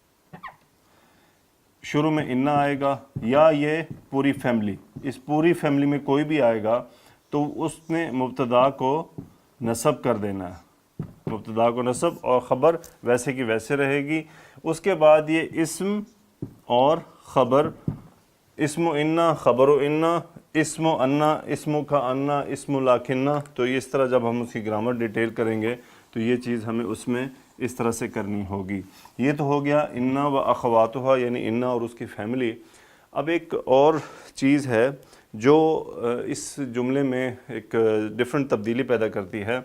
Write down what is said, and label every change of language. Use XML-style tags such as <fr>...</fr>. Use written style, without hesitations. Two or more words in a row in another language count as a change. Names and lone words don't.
<ur>شروع میں إنّ آئے گا یا یہ پوری فیملی، اس پوری فیملی میں کوئی بھی آئے گا تو اس نے مبتدا کو نصب کر دینا ہے، مبتدا کو نصب، اور خبر ویسے کی ویسے رہے گی. اس کے بعد یہ اسم اور خبر,</ur> <ar>اسمُ إنّ، خبرُ إنّ، اسمُ أنّ، اسمُ کا أنّ، اسمُ لكنّ,</ar> <ur>تو یہ اس طرح جب ہم اس کی</ur> <en>grammar detail</en> <ur>کریں گے تو یہ چیز ہمیں اس میں اس طرح سے کرنی ہوگی. یہ تو ہو گیا</ur> <ar>إنّ وأخواتها,</ar> <ur>یعنی إنّ اور اس کی فیملی. اب ایک اور چیز ہے جو اس جملے میں ایک ڈفرنٹ تبدیلی پیدا کرتی ہے.</ur>